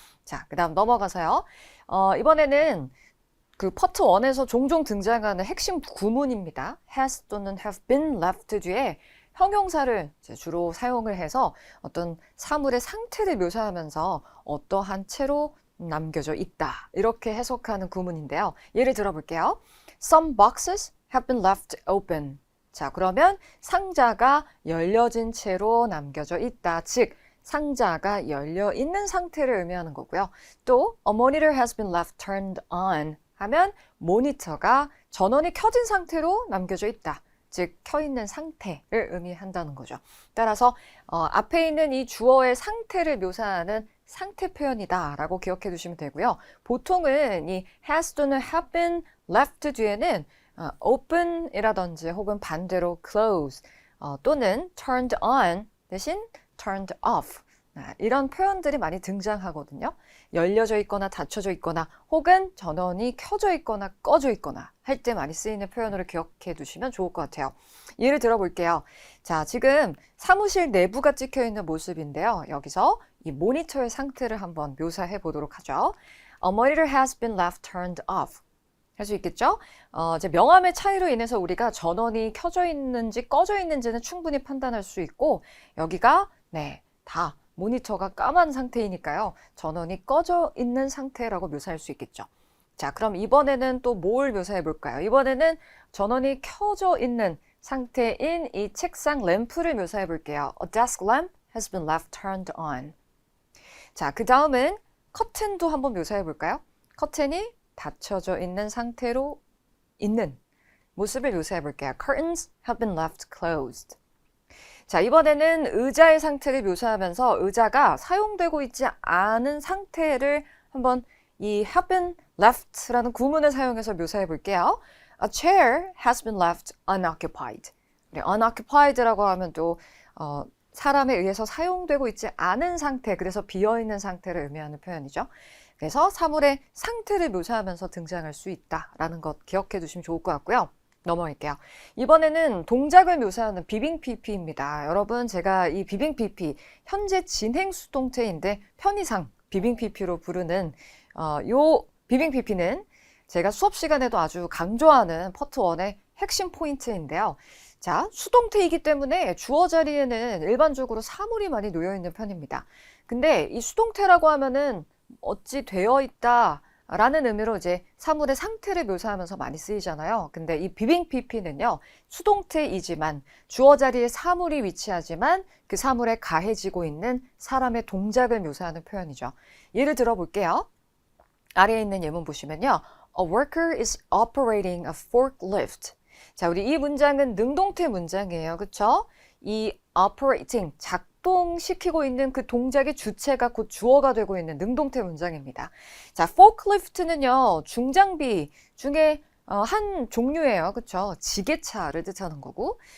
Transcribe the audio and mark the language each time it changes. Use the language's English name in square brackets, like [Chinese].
[Korean] 자, 그 다음 넘어가서요. 이번에는 그 파트 1에서 종종 등장하는 핵심 구문입니다. has 또는 have been left 뒤에 형용사를 주로 사용을 해서 어떤 사물의 상태를 묘사하면서 어떠한 채로 남겨져 있다. 이렇게 해석하는 구문인데요. 예를 들어 볼게요. [English] Some boxes have been left open. [Korean] 자, 그러면 상자가 열려진 채로 남겨져 있다. 즉, 상자가 열려 있는 상태를 의미하는 거고요. 또 [English] a monitor has been left turned on [Korean] 하면 모니터가 전원이 켜진 상태로 남겨져 있다. 즉 켜있는 상태를 의미한다는 거죠. 따라서 앞에 있는 이 주어의 상태를 묘사하는 상태 표현이다 라고 기억해 두시면 되고요. 보통은 이 has 또는 have been left 뒤에는 open 이라든지 혹은 반대로 close 또는 turned on 대신 turned off 이런 표현들이 많이 등장하거든요. 열려져 있거나 닫혀져 있거나 혹은 전원이 켜져 있거나 꺼져 있거나 할 때 많이 쓰이는 표현으로 기억해 두시면 좋을 것 같아요. 예를 들어 볼게요. 자, 지금 사무실 내부가 찍혀 있는 모습인데요. 여기서 이 모니터의 상태를 한번 묘사해 보도록 하죠. [English] A monitor has been left turned off. [Korean] 할 수 있겠죠? 이제 명암의 차이로 인해서 우리가 전원이 켜져 있는지 꺼져 있는지는 충분히 판단할 수 있고 여기가 다 모니터가 까만 상태이니까요. 전원이 꺼져 있는 상태라고 묘사할 수 있겠죠. 자, 그럼 이번에는 또 뭘 묘사해 볼까요? 이번에는 전원이 켜져 있는 상태인 이 책상 램프를 묘사해 볼게요. [English] A desk lamp has been left turned on. [Korean] 자, 그 다음은 커튼도 한번 묘사해 볼까요? 커튼이 닫혀져 있는 상태로 있는 모습을 묘사해 볼게요. [English] Curtains have been left closed. [Korean] 자, 이번에는 의자의 상태를 묘사하면서 의자가 사용되고 있지 않은 상태를 한번 이 have been left라는 구문을 사용해서 묘사해 볼게요. [English] A chair has been left unoccupied. [Korean] unoccupied라고 하면 또 사람에 의해서 사용되고 있지 않은 상태, 그래서 비어있는 상태를 의미하는 표현이죠. 그래서 사물의 상태를 묘사하면서 등장할 수 있다라는 것 기억해 두시면 좋을 것 같고요. 넘어갈게요. 이번에는 동작을 묘사하는 비빙 PP입니다. 여러분, 제가 이 비빙 PP, 현재 진행 수동태인데 편의상 비빙 PP로 부르는 요 비빙 PP는 제가 수업 시간에도 아주 강조하는 파트 1의 핵심 포인트인데요. 자, 수동태이기 때문에 주어 자리에는 일반적으로 사물이 많이 놓여 있는 편입니다. 근데 이 수동태라고 하면은 어찌 되어 있다 라는 의미로 이제 사물의 상태를 묘사하면서 많이 쓰이잖아요. 근데 이 비빙 PP는요, 수동태이지만 주어 자리에 사물이 위치하지만 그 사물에 가해지고 있는 사람의 동작을 묘사하는 표현이죠. 예를 들어 볼게요. 아래에 있는 예문 보시면요. [English] A worker is operating a forklift. [Korean] 자, 우리 이 문장은 능동태 문장이에요. 그쵸? 이 operating, 작동시키고 있는 그 동작의 주체가 곧 주어가 되고 있는 능동태 문장입니다. 자, forklift는요, 중장비 중에 한 종류예요. 그쵸? 지게차를 뜻하는 거고.